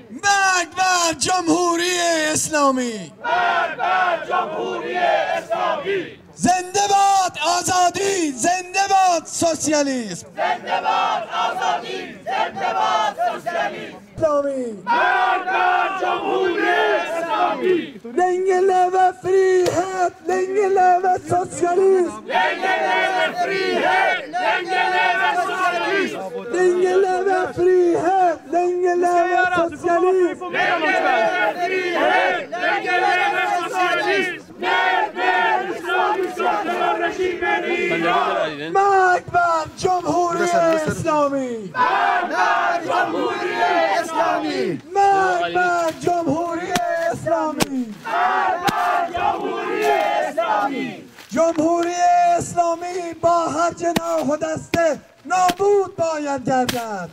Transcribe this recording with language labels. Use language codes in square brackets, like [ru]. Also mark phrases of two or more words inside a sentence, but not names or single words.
[fa] مرگ بر جمهوری اسلامی. مرگ بر جمهوری اسلامی. زنده باد آزادی، زنده باد سوسیالیسم. زنده‌باد آزادی، زنده‌باد سوسیالیسم. اسلامی. مرگ بر جمهوری اسلامی. [sv] Länge leve frihet, länge leve socialism. Länge lever frihet, länge lever socialism. Länge leve frihet, länge leve socialism. Länge lever frihet, länge lever socialism. Med islamiska terrorregimen i Iran. [fa] مرگ بر جمهوری اسلامی. مرگ بر جمهوری اسلامی. مرگ بر جمهوری اسلامی. مرگ بر جمهوری اسلامی. جمهوری اسلامی با هر جناح و دسته نابود باید گردد.